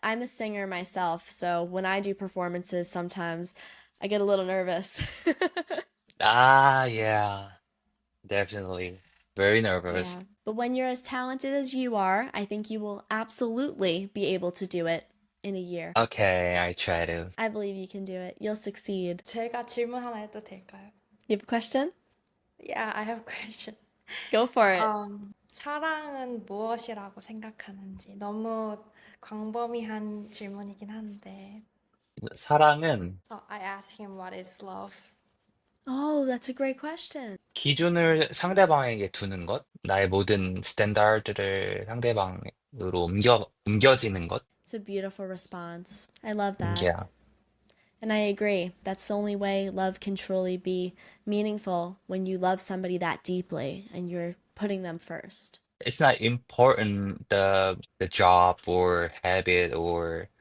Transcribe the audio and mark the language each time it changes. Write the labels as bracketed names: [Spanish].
[English] I'm a singer myself, so when I do performances, sometimes I get a little nervous. Yeah. Definitely. Very nervous. Yeah. But when you're as talented as you are, I think you will absolutely be able to do it in a year. Okay, I try to. I believe you can do it. You'll succeed. [Korean] 제가 질문 하나 해도 될까요? [English] You have a question? Yeah, I have a question. Go for it. [Korean] 사랑은 무엇이라고 생각하는지 너무 광범위한 질문이긴 한데. 사랑은 [English] I asked him what is love. Oh, that's a great question. [Korean] 기준을 상대방에게 두는 것, 나의 모든 스탠다드를 상대방으로 옮겨지는 것. [English] It's a beautiful response. I love that. Yeah. And I agree. That's the only way love can truly be meaningful when you love somebody that deeply and you're putting them first. It's not important the job or habit or